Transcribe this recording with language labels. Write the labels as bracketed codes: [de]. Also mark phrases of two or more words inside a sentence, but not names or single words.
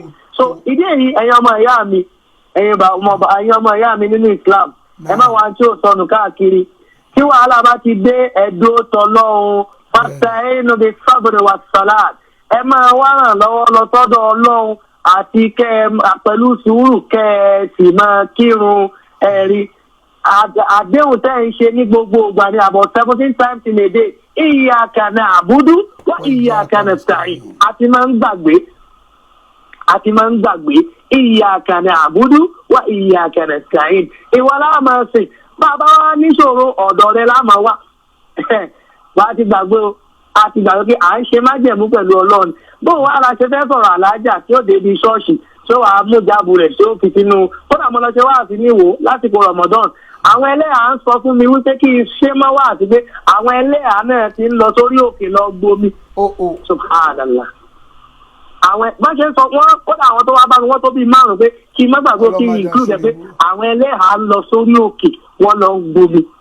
[yo] so ìdí èyí ẹ̀yin ọmọ ìyá mi ẹ̀yin ọmọ ìyá mi nínú Islam ẹ má wá tí ò sọnù káàkiri tí wàhálà bá ti dé ẹ̀dọ́ tọ́lọ́run [ar] فاستعينوا بالصبر والصلاة [yo] ẹ máa wá ràn lọ́wọ́ lọ sọ́dọ̀ Ọlọ́run àti pẹ̀lú sùúrù kẹ́ ẹ sì máa kírun ẹ̀rí àdéhùn tẹ́ ń ṣe ní gbogbo ìgbà ní [en] about 17 times in a day [ar] إياك نعبد وإياك نستعين [yo] àti máa ń gbàgbé [ar] إياك نعبد وإياك نستعين [yo] ìwọ la máa sìn bàbá wa níṣòro ọ̀dọ̀ rẹ la máa wà wà á ti gbàgbé o a ti gbàgbé pé à ń ṣe májẹ̀mú pẹ̀lú Ọlọ́run bó wàá la ṣe fẹ́ sọ̀rọ̀ àlájà tí ó débi ṣọ́ọ̀ṣì tí ó wàá mú jáàbù rẹ̀ tí ó fi sínú kódà mo lọ ṣe wá sí ní ìwò lásìkò Ramadan àwọn ẹlẹ́yà ń sọ fún mi wípé kí n ṣe máa wá àti pé àwọn ẹlẹ́yà náà ti ń lọ sórí òkè lọ gbomi subhanallah àwọn bá ṣe ń sọ wọn kódà àwọn tó wá bá mi wọn tó bíi márùn pé kí n má gbàgbé kí n include ẹ pé àwọn ẹlẹ́yà ń lọ sórí òkè wọn lọ gbomi